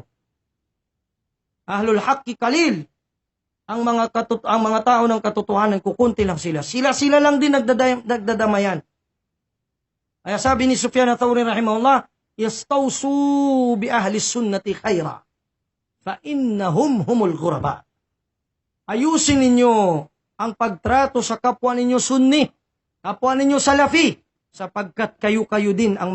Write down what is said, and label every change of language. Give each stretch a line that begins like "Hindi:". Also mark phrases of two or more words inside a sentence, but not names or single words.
Arabic: أهل الحق قليل,
Filipino: ang mga tao ng katotohanan, kukunti lang sila. Sila lang din nagdadamayan. Kaya sabi ni Sufyan Ath-Thawri rahimahullah,
Arabic: استوصوا بأهل السنة خيرا فإنهم هم الغرباء.
Filipino: ayusin ninyo ang pagtrato sa kapwa ninyo Sunni, kapwa ninyo Salafi, sapagkat kayo din ang